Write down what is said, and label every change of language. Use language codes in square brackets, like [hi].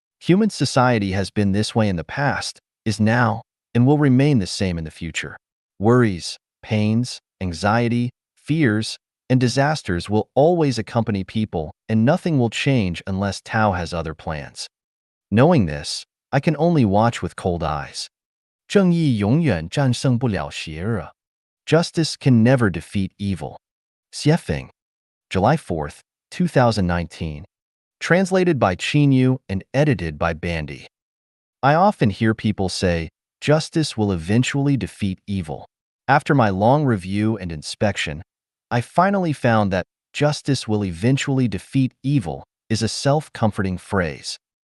[en] Human society has been this way in the past, is now, and will remain the same in the future. Worries, pains, anxiety, fears, and disasters will always accompany people, and nothing will change unless Tao has other plans. Knowing this, I can only watch with cold eyes. [zh] 正义永远战胜不了邪恶。 [en] Justice can never defeat evil. Xiefeng, July 4th, 2019. Translated by Qinyu and edited by Bandy. I often hear people say, justice will eventually defeat evil. After my long review and inspection, I finally found that justice will eventually defeat evil is a self-comforting phrase.